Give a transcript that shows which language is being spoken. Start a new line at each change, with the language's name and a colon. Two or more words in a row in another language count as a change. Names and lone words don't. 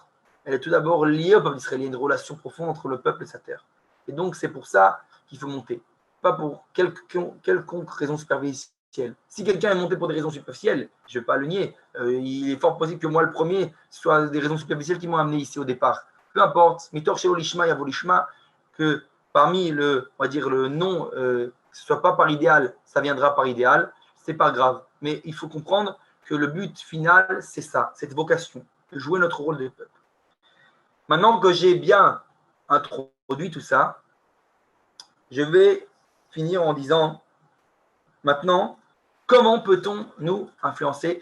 French: Elle est tout d'abord liée au peuple d'Israël. Il y a une relation profonde entre le peuple et sa terre. Et donc, c'est pour ça qu'il faut monter. Pas pour quelconque raison superficielle. Si quelqu'un est monté pour des raisons superficielles, je ne vais pas le nier. Il est fort possible que moi, le premier, ce soit des raisons superficielles qui m'ont amené ici au départ. Peu importe,
Hebrew: mitor shelo lishma yavo lishma,
French: que parmi on va dire le nom, que ce ne soit pas par idéal, ça viendra par idéal, c'est pas grave. Mais il faut comprendre que le but final, c'est ça, cette vocation, de jouer notre rôle de peuple. Maintenant que j'ai bien introduit tout ça, je vais finir en disant, maintenant, comment peut-on nous influencer?